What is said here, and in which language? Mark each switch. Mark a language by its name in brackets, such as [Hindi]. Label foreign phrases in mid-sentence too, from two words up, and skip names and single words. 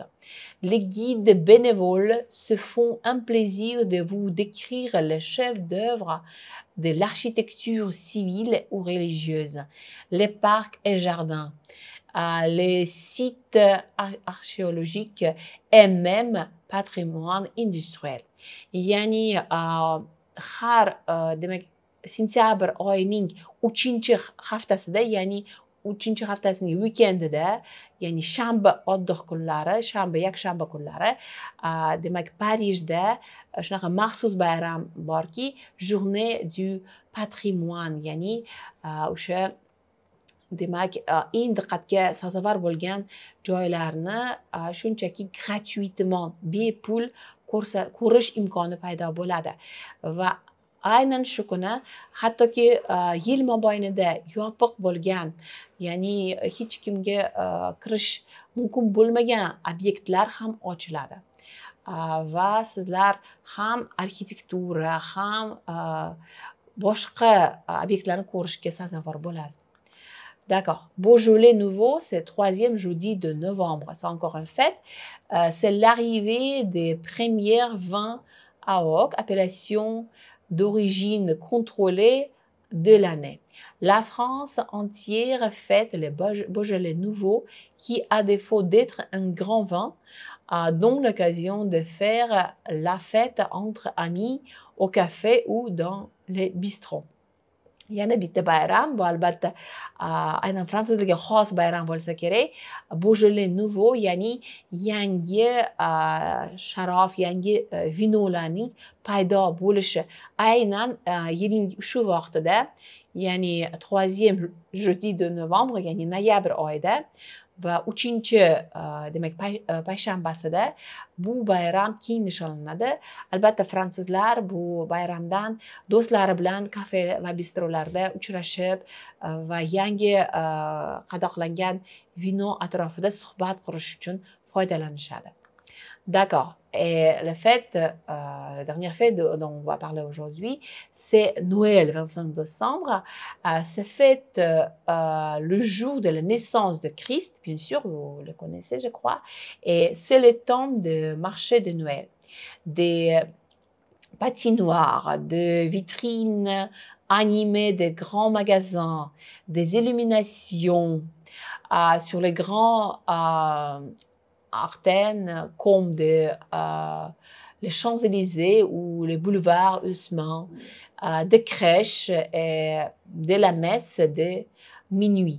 [French] Les guides bénévoles se font un plaisir de vous décrire les chefs-d'œuvre de l'architecture civile ou religieuse, les parcs et jardins, les sites archéologiques et même patrimoine industriel. [Uzbek] Yani har demek sentyabr oyining 3-haftasida, ya'ni 3-haftasining weekendida, ya'ni shanba oddiy kunlari, shanba, yakshanba kunlari, demak Parijda shunaqa maxsus bayram borki, [French] journée du patrimoine, [Uzbek] ya'ni o'sha demak eng diqqatga sazovor bo'lgan joylarni shunchaki gratuitement, bepul ko'rish imkoni paydo bo'ladi va aynan shu kuni hattoki yil mobaynida yopiq bo'lgan, ya'ni hech kimga kirish mumkin bo'lmagan obyektlar ham ochiladi va sizlar ham arxitektura, ham boshqa obyektlarni ko'rishga sazovor bo'lasiz. [French] D'accord. Beaujolais nouveau, c'est troisième jeudi de novembre. C'est encore une fête. C'est l'arrivée des premiers vins AOC, appellation d'origine contrôlée de l'année. La France entière fête les Beaujolais nouveaux qui, à défaut d'être un grand vin, donne l'occasion de faire la fête entre amis au café ou dans les bistrots. [Uzbek] Yana bitta bayram, bu albatta aynan fransuzlarga xos bayram bo'lsa kerak. Beaujolais nouveau, ya'ni yangi sharof, yangi vinolarning paydo bo'lishi aynan yilning shu vaqtida, ya'ni [French] 3e jeudi de novembre, [Uzbek] ya'ni noyabr oyida va uchinchi demak payshanbasida bu bayram keng nishonlanadi. Albatta fransuzlar bu bayramdan do'stlari bilan kafe va bistrolarda uchrashib va yangi qadoqlangan vino atrofida suhbat qurish uchun foydalanishadi. [French] D'accord. Et la dernière fête dont on va parler aujourd'hui, c'est Noël, 25 décembre. C'est fête le jour de la naissance de Christ, bien sûr, vous le connaissez, je crois. Et c'est le temps de marché de Noël. Des patinoires, de vitrines animées, de grands magasins, des illuminations sur les grands artères comme les Champs-Élysées ou les boulevards Haussmann, des crèches et de la messe de minuit.